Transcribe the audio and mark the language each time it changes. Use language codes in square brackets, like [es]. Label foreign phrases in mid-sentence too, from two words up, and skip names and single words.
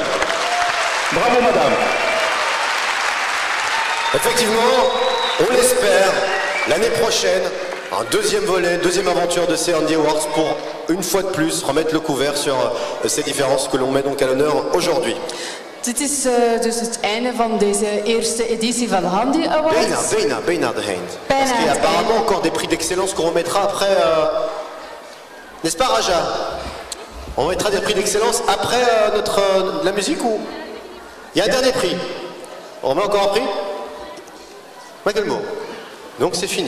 [fr] Bravo, madame. Effectivement, on l'espère, l'année prochaine, un deuxième volet, deuxième aventure de ces Handy Awards pour, une fois de plus, remettre le couvert sur ces différences que l'on met donc à l'honneur aujourd'hui. [nl] Dit is dus het einde van deze eerste editie van Handy Awards. Bijna de eind. [fr] Parce qu'il y a apparemment encore des prix d'excellence qu'on remettra après... N'est-ce pas, Raja? On remettra des prix d'excellence après la musique ou... Il y a un dernier prix. On remet encore un prix? Pas quel mot. Donc c'est fini.